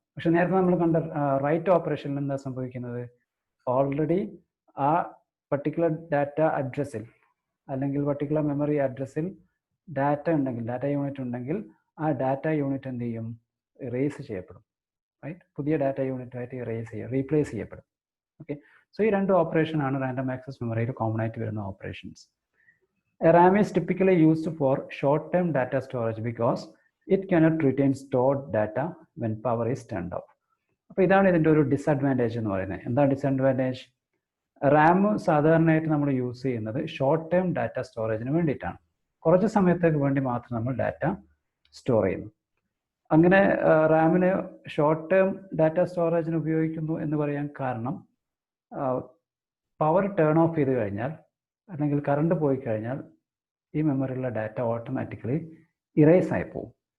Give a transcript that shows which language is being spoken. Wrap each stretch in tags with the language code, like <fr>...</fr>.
<ml>പക്ഷെ നേരത്തെ നമ്മൾ കണ്ട റൈറ്റ് ഓപ്പറേഷനിൽ എന്താ സംഭവിക്കുന്നത്? ഓൾറെഡി ആ പർട്ടിക്കുലർ ഡാറ്റ അഡ്രസ്സിൽ അല്ലെങ്കിൽ പർട്ടിക്കുലർ മെമ്മറി അഡ്രസ്സിൽ ഡാറ്റ ഉണ്ടെങ്കിൽ, ഡാറ്റ യൂണിറ്റ് ഉണ്ടെങ്കിൽ ആ ഡാറ്റ യൂണിറ്റ് എന്ത് ചെയ്യും? ഇറേസ് ചെയ്യപ്പെടും. റൈറ്റ്? പുതിയ ഡാറ്റ യൂണിറ്റുമായിട്ട് റീപ്ലേസ് ചെയ്യപ്പെടും. ഓക്കെ. സോ ഈ രണ്ട് ഓപ്പറേഷനാണ് റാൻഡം ആക്സസ് മെമ്മറിയിൽ കോമൺ ആയിട്ട് വരുന്ന operations.</ml> <en>RAM is typically used for short-term data storage because it cannot retain stored data when power is turned off.</en> <ml>അപ്പോൾ ഇതാണ് ഇതിൻ്റെ ഒരു ഡിസഡ്വാൻറ്റേജ് എന്ന് പറയുന്നത്. എന്താ ഡിസഡ്വാൻറ്റേജ്? റാം സാധാരണയായിട്ട് നമ്മൾ യൂസ് ചെയ്യുന്നത് ഷോർട്ട് ടേം ഡാറ്റ സ്റ്റോറേജിന് വേണ്ടിയിട്ടാണ്. കുറച്ച് സമയത്തേക്ക് വേണ്ടി മാത്രം നമ്മൾ ഡാറ്റ സ്റ്റോർ ചെയ്യുന്നു. അങ്ങനെ റാമിന് ഷോർട്ട് ടേം ഡാറ്റ സ്റ്റോറേജിന് ഉപയോഗിക്കുന്നു എന്ന് പറയാൻ കാരണം, പവർ ടേൺ ഓഫ് ചെയ്ത് കഴിഞ്ഞാൽ അല്ലെങ്കിൽ കറണ്ട് പോയി കഴിഞ്ഞാൽ ഈ മെമ്മറിയിലുള്ള ഡാറ്റ ഓട്ടോമാറ്റിക്കലി ഇറേസ് ആയി പോകും.</ml>